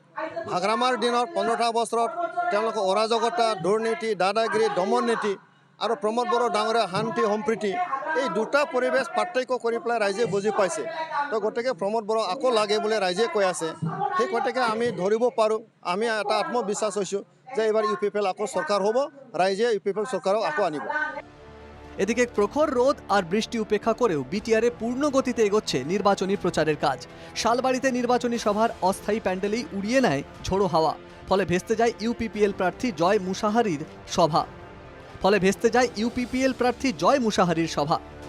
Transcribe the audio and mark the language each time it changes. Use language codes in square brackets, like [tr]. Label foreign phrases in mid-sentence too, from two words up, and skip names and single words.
[as] হাগ্ৰামাৰ দিনত 15টা বছৰত তেওঁলোকৰ অৰাজকতা, দুৰ্নীতি, দাদাগিৰি, দমন নীতি আৰু প্ৰমোদ বড়ো ডাঙৰে শান্তি সম্প্ৰীতি, এই দুটা পৰিৱেশ পাৰ্থক্য কৰি পেলাই ৰাইজে বুজি পাইছে। তো গতিকে প্ৰমোদ বড়ো আকৌ লাগে বুলি ৰাইজে কৈ আছে। সেই গতিকে আমি ধৰিব পাৰোঁ, আমি এটা আত্মবিশ্বাস হৈছোঁ যে এইবাৰ ইউপিপিএল আকৌ সরকার হ'ব, রাইজে ইউপিপিএল সরকারও আকৌ আনিব। [bn] এদিকে প্রখর রোদ আর বৃষ্টি উপেক্ষা করেও বিটিআরে পূর্ণ গতিতে এগোচ্ছে নির্বাচনী প্রচারের কাজ। শালবাড়িতে নির্বাচনী সভার অস্থায়ী প্যান্ডেলেই উড়িয়ে নেয় ঝোড়ো হাওয়া। ফলে ভেস্তে যায় ইউপিপিএল প্রার্থী জয় মুসাহারির সভা।